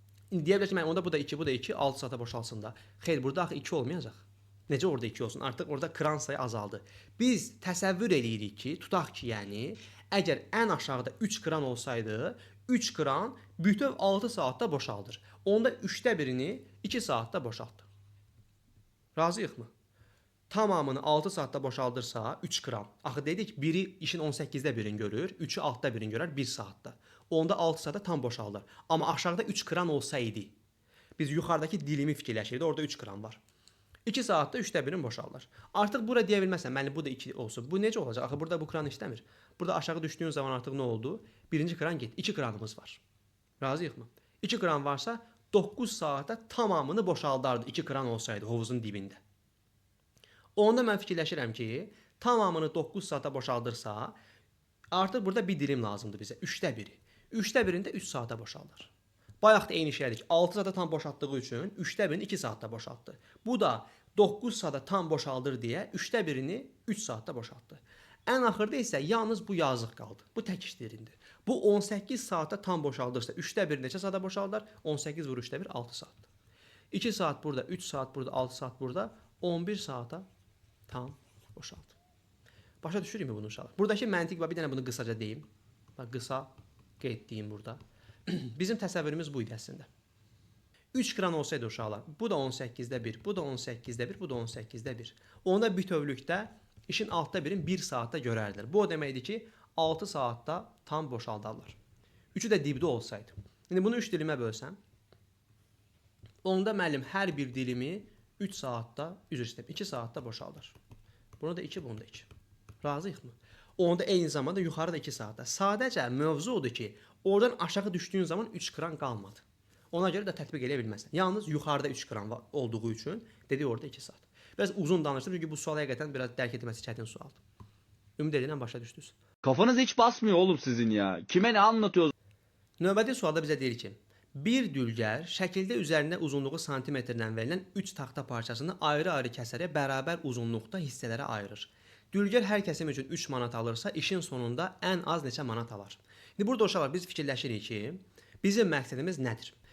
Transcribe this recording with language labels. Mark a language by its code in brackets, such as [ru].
[az] İndi deyə bilərsiniz, onda bu da 2, bu da 2, 6 saata boşalsın da. Xeyr, burada axı 2 olmayacaq. Necə orada 2 olsun? Artıq orada kran sayı azaldı. Biz təsəvvür edirik ki, tutaq ki, yəni, əgər ən aşağıda 3 kran olsaydı, 3 kran bütöv 6 saatda boşaldır. Onda 3də birini 2 saatda boşaltdı. Razıyıqmı? Tamamını 6 saatda boşaldırsa 3 kran. Axı dedik, biri işin 18-də birini görür, 3-ü 6-da birini görər 1 saatda. Onda 6 saatda tam boşaldır. Amma aşağıda 3 kran olsaydı, biz yuxarıdakı dilimi fikirləşirdik, orada 3 kran var. 2 saatda 3də birini boşaldır. Artıq bura deyə bilməsən, mənim bu da 2 olsun. Bu necə olacaq? Axı burada bu kran işləmir. Burada aşağı düşdüyün zaman artıq nə oldu? Birinci kran getdi. 2 kranımız var. Razıyıqmı? 2 kran varsa 9 saata tamamını boşaldardı 2 kran olsaydı hovuzun dibində. Onda mən fikirləşirəm ki, tamamını 9 saata boşaldırsa, artıq burada bir dilim lazımdır bizə. 3də biri. 3də birində 3 saata boşaldır. Bayaq da eyni şeydik. 6 saata tam boşaltdığı üçün 3də birini 2 saatda boşaltdı. Bu da 9 saata tam boşaldır deyə 3də birini 3 saatda boşaltdı. Ən axırda isə yalnız bu yazıq qaldı. Bu tək işlerindir. Bu 18 saata tam boşaldırsa 3də bir neçə saata boşaldar? 18 vur 3də 1 6 saatdır. 2 saat burada, 3 saat burada, 6 saat burada, 11 saata tam boşaldı. Başa düşürükmü bunu uşaqlar? Buradakı məntiq var, bir dənə bunu qısaca deyim. Bax, qısa qeyd deyim burada. Bizim təsəvvürümüz bu idi əslində. 3 kran olsaydı uşaqlar, bu da 18-də 1, bu da 18-də 1, bu da 18-də 1. Onda bütövlükdə işin 6-da 1-in 1 saatda görərdilər. Bu o deməkdir ki, 6 saatda tam boşaldarlar. 3-ü də dibdə olsaydı. İndi bunu 3 dilimə bölsəm, onda müəllim hər bir dilimi 3 saatda, 2 saatda boşaldır. Bunu da 2, bunu da 2. Razıyıqmı? Onda eyni zamanda yuxarıda 2 saatda. Sadəcə mövzu odur ki, oradan aşağı düşdüyün zaman 3 kran qalmadı. Ona görə də tətbiq edə bilməzsən. Yalnız yuxarıda 3 kran olduğu üçün dedi orada 2 saat. Biraz uzun danışdım çünki bu sual həqiqətən biraz dərk etməsi çətin sualdır. Ümid edirəm başa düşdünüz. [tr] Kafanız hiç basmıyor oğlum sizin ya. Kime ne anlatıyorsunuz? [az] Növbəti sualda bizə deyir ki, bir dülgər şəkildə üzərində uzunluğu santimetrdən verilən 3 taxta parçasını ayrı-ayrı kəsərək bərabər uzunluqda hissələrə ayırır. Dülgər hər kəsim üçün 3 manat alırsa, işin sonunda ən az neçə manat alar? İndi burada uşaqlar biz fikirləşirik ki, bizim məqsədimiz nədir?